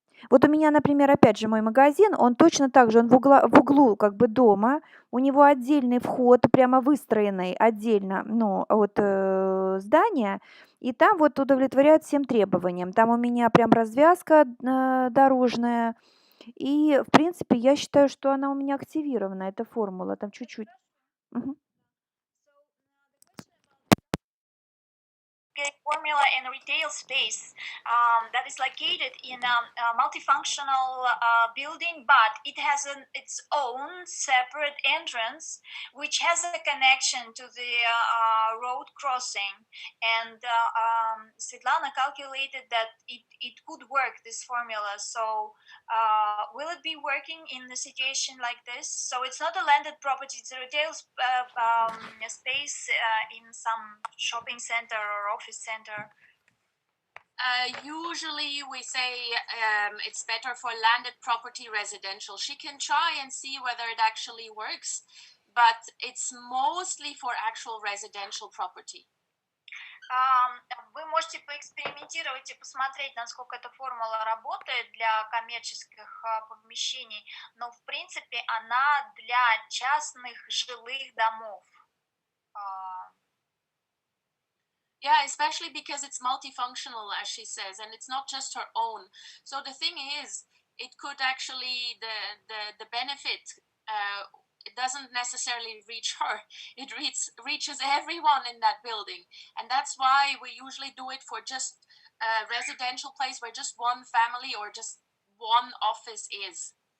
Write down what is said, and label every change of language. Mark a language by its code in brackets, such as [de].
[ru] Вот у меня, например, опять же мой магазин, он точно так же, он в углу как бы дома, у него отдельный вход, прямо выстроенный отдельно, от здания, и там вот удовлетворяют всем требованиям. Там у меня прям развязка дорожная, и, в принципе, я считаю, что она у меня активирована, эта формула, там чуть-чуть. [en] Formula in retail space that is located in a multifunctional building, but it has its own separate entrance, which has a connection to the road crossing. And Svetlana calculated that it could work, this formula. So will it be working in a situation like this? So it's not a landed property, it's a retail space in some shopping center or office center. Usually we say it's better for landed property residential. She can try and see whether it actually works, but it's mostly for actual residential property. [ru] Вы можете поэкспериментировать и посмотреть, насколько эта формула работает для коммерческих помещений, но в принципе она для частных жилых домов. [en] Yeah, especially because it's multifunctional, as she says, and it's not just her own. So the thing is, it could actually, the benefit, it doesn't necessarily reach her. It reaches everyone in that building. And that's why we usually do it for just a residential place where just one family or just one office is.